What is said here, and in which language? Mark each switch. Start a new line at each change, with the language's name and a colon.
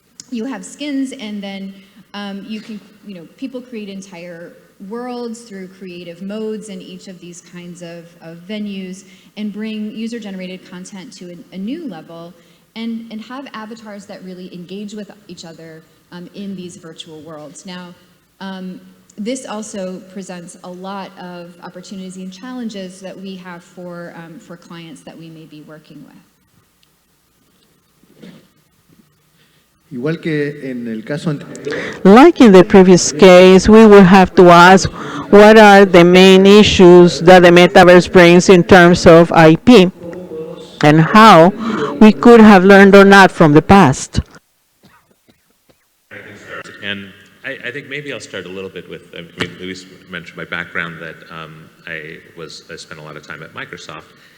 English: You have skins, and then you can, people create entire worlds through creative modes in each of these kinds of venues, and bring user-generated content to a new level, and have avatars that really engage with each other in these virtual worlds. Now, this also presents a lot of opportunities and challenges that we have for clients that we may be working with.
Spanish: Igual que en el caso anterior,
English: Like in the previous case, we will have to ask what are the main issues that the metaverse brings in terms of IP, and how we could have learned or not from the past. And I think maybe I'll start a little bit with, Luis mentioned my background, that I spent a lot of time at Microsoft.